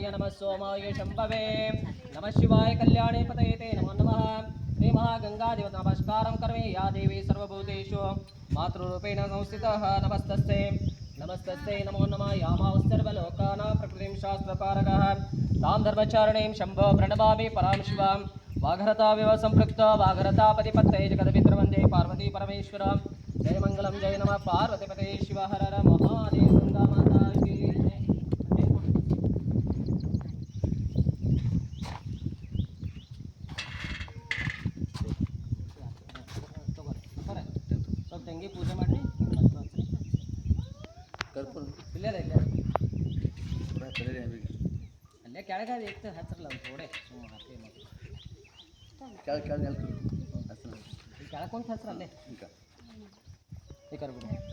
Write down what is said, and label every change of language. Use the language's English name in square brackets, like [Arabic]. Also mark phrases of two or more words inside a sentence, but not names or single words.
[Sanskrit] नमः सोमाय शंभवे नमः शिवाय कल्याणे पतये ते नमो नमः श्री महागंगा देवता नमस्कारं करोमि या देवी सर्वभूतेषु मातृरूपेण संस्थितः नमस्तस्यै नमस्तस्यै नमो नमः यामां सर्वलोकानां प्रकृतिं शास्त्रपारगः तां धर्मचारिणीं शम्भो प्रणमामि परां शिवां वाघरता विव संपृक्त वाघरतापति पत्ते जगदपितृवन्दे पार्वती परमेश्वर जय मंगलम जय नमः पार्वतीपते शिव हर हर महादेव [Hindi] गंगा माता की [Kannada] सब ತಂಗಿ ಪೂಜೆ ಮಾಡ್ರಿ ಕರ್ಪೂರ ಇಲ್ಲೇ ಅಲ್ಲೇ ಕೆಳಗೆ ಇತ್ತು ಹತ್ತಿರಲ್ಲ ಒಂದು ಥೋಡೆ ಸುಮ್ಮನೆ ಹಾಕಿ ಕೆಳಕೊಂತ ಹೆಸರು ಅಲ್ಲೇ ಈಗ ಕೊಡ್ರಿ